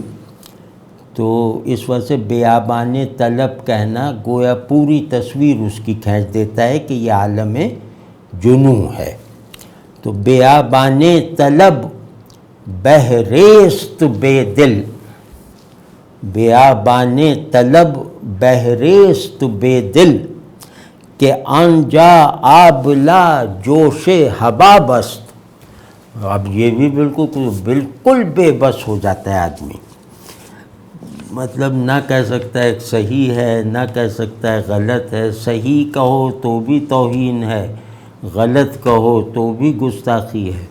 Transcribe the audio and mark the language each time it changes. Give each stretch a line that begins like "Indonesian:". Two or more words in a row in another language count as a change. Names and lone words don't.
Urdu: تو اس وجہ سے
Persian: بیابان طلب
Urdu: کہنا گویا پوری تصویر اس کی کھینچ دیتا ہے کہ یہ عالم جنوں ہے.
Persian: تو بیابان طلب بہریست بے دل، بیابان طلب بہریست بے دل، کہ آنجا آبلا جوش حباب است.
Urdu: اب یہ بھی بالکل بے بس ہو جاتا ہے آدمی. مطلب نہ کہہ سکتا ہے صحیح ہے، نہ کہہ سکتا ہے غلط ہے. صحیح کہو تو بھی توہین ہے، غلط کہو تو بھی گستاخی ہے.